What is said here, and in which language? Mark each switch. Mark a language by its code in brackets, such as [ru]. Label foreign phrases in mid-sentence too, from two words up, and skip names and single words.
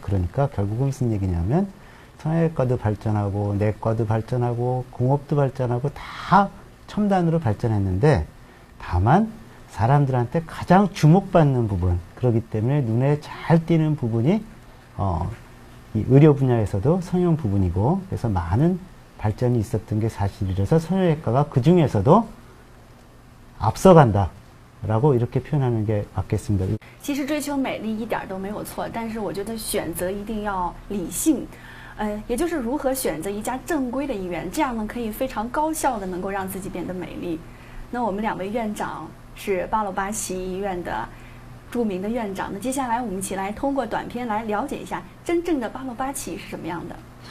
[ko] 그러니까 결국은 무슨 얘기냐면 성형외과도 발전하고 내과도 발전하고 공업도 발전하고 다 첨단으로 발전했는데 다만 사람들한테 가장 주목받는 부분 그렇기 때문에 눈에 잘 띄는 부분이 이 의료 분야에서도 성형 부분이고 그래서 많은 발전이 있었던 게 사실이라서 성형외과가 그 중에서도 앞서간다라고 이렇게 표현하는 게 맞겠습니다. [zh] 其实追求美丽一点都没有错，但是我觉得选择一定要理性，也就是如何选择一家正规的医院，这样呢可以非常高效的能够让自己变得美丽。那我们2位院长是巴洛巴齐医院的著名的院长，那接下来我们一起来通过短片来了解一下真正的巴洛巴齐是什么样的。